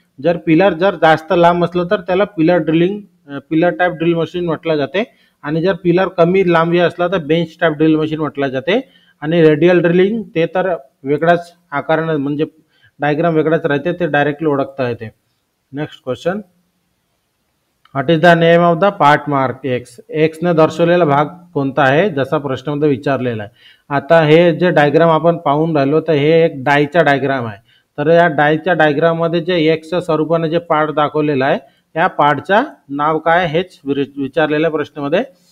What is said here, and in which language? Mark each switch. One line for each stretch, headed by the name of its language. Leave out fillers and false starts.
Marathi: जर पिलर जर जास्त लांब असलं तर त्याला पिलर टाईप ड्रिल मशीन म्हटलं जाते आणि जर पिलर कमी लांबी असला तर बेंच टाईप ड्रिल मशीन म्हटलं जाते. आणि रेडियल ड्रिलिंग ते तर वेगळाच आकारानं म्हणजे डायग्राम वेगळाच राहते, ते डायरेक्टली ओळखता येते.
English: Next question, what is the name of the part mark X.
Marathi: एक्सने दर्शवलेला भाग कोणता आहे, जसा प्रश्नामध्ये विचारलेला आहे. आता हे जे डायग्राम आपण पाहून राहिलो तर हे एक डायचा डायग्राम आहे. तर या डायच्या डायग्राममध्ये जे एक्सच्या स्वरूपाने जे पार्ट दाखवलेला आहे या पार्टचं नाव काय हेच विचारलेल्या प्रश्नामध्ये.